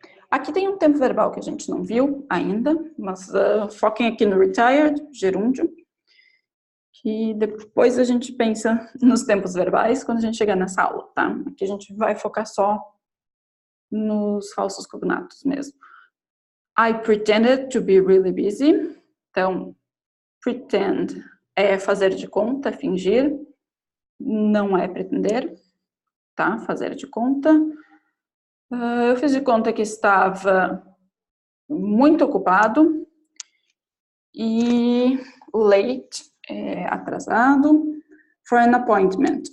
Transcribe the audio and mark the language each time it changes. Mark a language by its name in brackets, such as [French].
[Portuguese] Aqui tem um tempo verbal que a gente não viu ainda, mas foquem aqui no retired, gerúndio, que depois a gente pensa nos tempos verbais quando a gente chegar nessa aula, tá? Aqui a gente vai focar só nos falsos cognatos mesmo. [English] I pretended to be really busy. [Portuguese] Então, pretend é fazer de conta, fingir. Não é pretender, tá? Fazer de conta. Eu fiz de conta que estava muito ocupado. E late é atrasado. [English] For an appointment.